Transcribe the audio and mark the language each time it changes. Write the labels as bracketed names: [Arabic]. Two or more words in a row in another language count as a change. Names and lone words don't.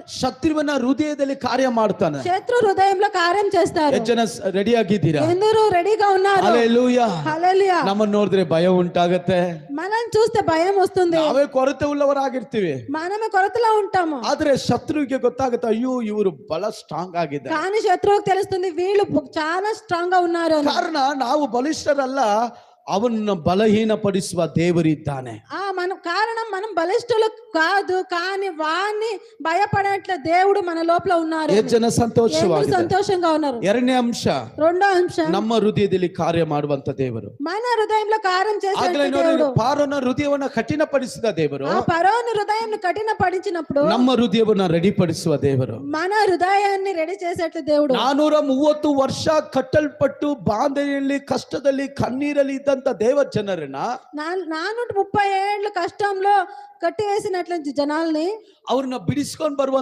[Kannada] ಶತ್ರುವಿನ ಹೃದಯದಲ್ಲಿ ಕಾರ್ಯ ಮಾಡ್ತಾನೆ. [Telugu] శత్రు హృదయంలో కార్యం చేస్తారు. [Kannada] ಎಷ್ಟು ಜನ ರೆಡಿ ಆಗಿದ್ದೀರಾ? [Telugu] ఎందరూ రెడీగా ఉన్నారు? [Kannada] ಹಲ್ಲೆಲೂಯಾ. [Telugu] హల్లెలూయా. [Kannada] ನಮ್ಮನ್ನು ನೋಡಿದ್ರೆ ಭಯ ಉಂಟಾಗತ್ತೆ. [Telugu] మనం చూస్తే భయం వస్తుంది. [Kannada] ನಾವೇ ಕೊರತೆ ಉಳ್ಳವರಾಗಿರ್ತೀವಿ. [Telugu] మనమే కొరతలో ఉంటాము. [Kannada] ಆದ್ರೆ ಶತ್ರುವಿಗೆ ಗೊತ್ತಾಗುತ್ತೆ, ಅಯ್ಯೋ ಇವರು ಬಹಳ ಸ್ಟ್ರಾಂಗ್ ಆಗಿದ್ದಾರೆ. [Telugu] కానీ శత్రువుకు తెలుస్తుంది వీళ్ళు చాలా స్ట్రాంగ్ గా ఉన్నారు అని. [Kannada] ಕಾರಣ ನಾವು ಬಲಿಷ್ಠರಲ್ಲ, ಅವನ್ನ ಬಲಹೀನಪಡಿಸುವ ದೇವರಿದ್ದಾನೆ. [Telugu] మనం కారణం మనం బలిష్ఠులు కాదు, కానీ వాణ్ణి భయపడేట్ల దేవుడు మన లోపల ఉన్నారు. [Kannada] ಎಷ್ಟು ಜನ ಸಂತೋಷವಾಗಿ [Telugu] సంతోషంగా ఉన్నారు. [Kannada] ಎರಡನೇ ಅಂಶ, [Telugu] రెండో అంశం, [Kannada] ನಮ್ಮ ಹೃದಯದಲ್ಲಿ ಕಾರ್ಯ ಮಾಡುವಂತ ದೇವರು. [Telugu] మన హృదయంలో కార్యం చేసే దేవుడు. [Kannada] ಫಾರೋನ ಹೃದಯವನ್ನ ಕಠಿಣಪಡಿಸಿದ ದೇವರು, [Telugu] ఆ ఫరోను హృదయాన్ని కఠినపడిచినప్పుడు [Kannada] ನಮ್ಮ ಹೃದಯವನ್ನ ರೆಡಿಪಡಿಸುವ ದೇವರು. [Telugu] మన హృదయాన్ని రెడీ చేసేట్ల దేవుడు. [Kannada] 430 ವರ್ಷ ಕಟ್ಟಲ್ಪಟ್ಟು ಬಾಂಧೆಯಲ್ಲಿ, ಕಷ್ಟದಲ್ಲಿ, ಕಣ್ಣೀರಲ್ಲಿ ಇದ್ದಂತ ದೇವ ಜನರನ್ನ [Telugu] 430 ఏళ్ల కష్టంలో కట్టివేసినట్లు జనాల్ని [Kannada] ಅವ್ರನ್ನ ಬಿಡಿಸ್ಕೊಂಡು ಬರುವಂತ